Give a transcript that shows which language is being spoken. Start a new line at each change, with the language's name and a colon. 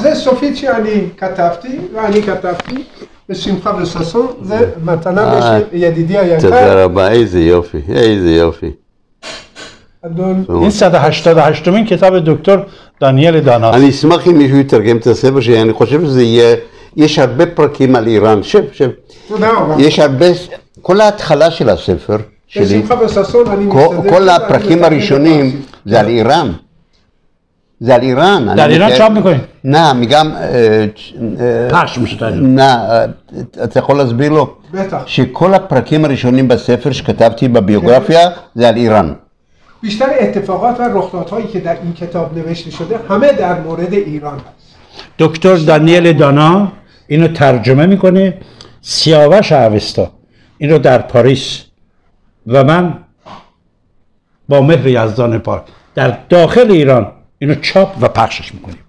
Hebrew: זה סופית שאני כתבתי בשמחה וששון. זה מתנה ידידי היקר. תודה רבה, איזה יופי, איזה יופי.
Persian: این 188مین کتاب دکتر دانیل دانا.
Hebrew: אני אשמח אם מישהו יתרגם את הספר שלי. אני חושב שזה יהיה, יש הרבה פרקים על איראן. שב. יש הרבה, כל ההתחלה של הספר שלי, כל הפרקים הראשונים זה על איראן. זה על איראן.
Persian: در ایران چاپ میکنین؟ نه میگم پخش میشه.
Hebrew: نه אתה יכול להסביר לו שכל הפרקים הראשונים בספר שכתבתי בביוגרפיה זה על איראן.
Persian: بیشتر اتفاقات و رخدادهایی که در این کتاب نوشته شده همه در مورد ایران هست. دکتر دانیل دانا اینو ترجمه میکنه. سیاوش اوستا این رو در پاریس و من با مهر یزدان پاک در داخل ایران اینو چاپ و پخشش میکنیم.